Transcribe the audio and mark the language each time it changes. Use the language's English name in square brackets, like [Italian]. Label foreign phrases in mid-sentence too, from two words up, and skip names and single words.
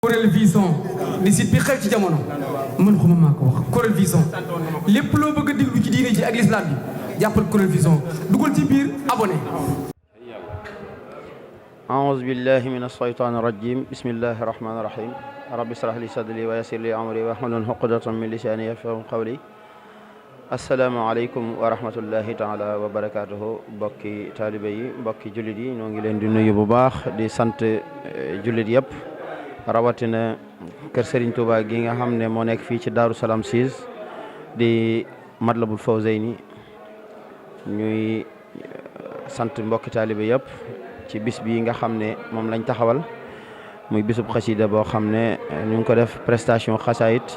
[Wolof] Corel Vision di site bi xew ci jamono man xuma maa ko wax Corel Vision lépp loo bëgg a déglu ci diine ji ak l'islam bi jàppal Corel Vision dugal ci biir abonné. [Arabic] أعوذ بالله من الشيطان الرجيم بسم الله الرحمن الرحيم رب اشرح لي صدري ويسر لي أمري واحلل عقدة من لساني يفقهوا قولي السلام عليكم ورحمة الله تعالى وبركاته [Wolof] mbokki taalibe yi mbokki jullit yi ñoo ngi leen di nuyu bu baax di sant jullit yëpp rawatina kër Serigne Touba gi nga xam ne moo nekk fii ci Daaru Salaam 6 di Matlabul Fawzayni ñuy sant mbokki taalibe yëpp ci bis bi nga xam ne moom lañ taxawal muy bisub xasida boo xam ne ñu ngi ko def prestation xasaayit